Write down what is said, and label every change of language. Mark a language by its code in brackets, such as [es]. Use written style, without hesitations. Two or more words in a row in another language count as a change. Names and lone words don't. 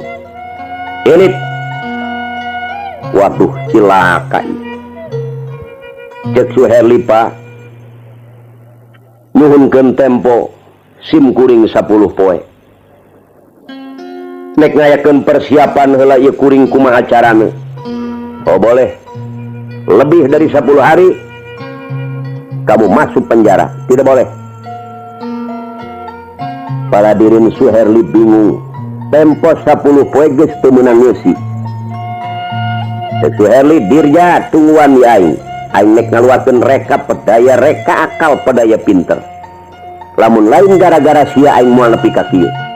[su] Elit. Waduh, cilaka ieu. Cek Suherli, Pak, nyuhunkeun tempo sim kuring 10 poe. Nek ngayakeun persiapan heula ieu kuring kumaha carana? [id] Oh boleh. Lebih dari 10 hari kamu masuk penjara. Tidak boleh. [su] Paladirin Suherli bingung. Tempo 10 poe geus teu meunang ngeusi. Cek Suherli, dirja tungguan di aing. Aing nek ngaluarkeun reka pedaya reka akal pedaya pinter. Lamun lain gara-gara sia aing moal nepi ka kieu.